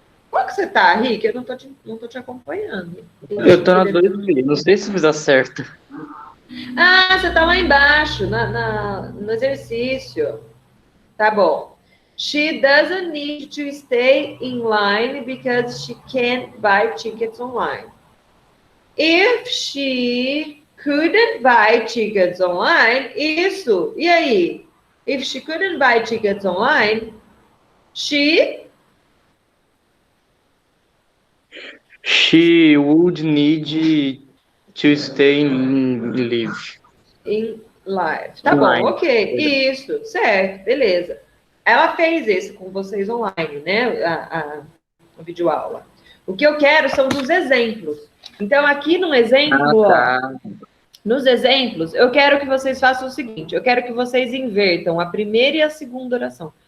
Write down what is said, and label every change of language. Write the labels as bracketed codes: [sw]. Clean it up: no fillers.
[pt] Qual que você tá, Henrique? Eu não tô te acompanhando. Eu tô na 2, não sei se fiz certo. Ah, você tá lá embaixo, no exercício. Tá bom. [en] She doesn't need to stay in line because she can't buy tickets online. If she couldn't buy tickets online, [pt] isso. E aí? [en] If she couldn't buy tickets online, she would need to stay in live. In live. [pt] Tá bom, ok. Isso, certo, beleza. Ela fez isso com vocês online, né? A videoaula. O que eu quero são dos exemplos. Então, aqui no exemplo, nos exemplos, eu quero que vocês façam o seguinte. Eu quero que vocês invertam a primeira e a segunda oração.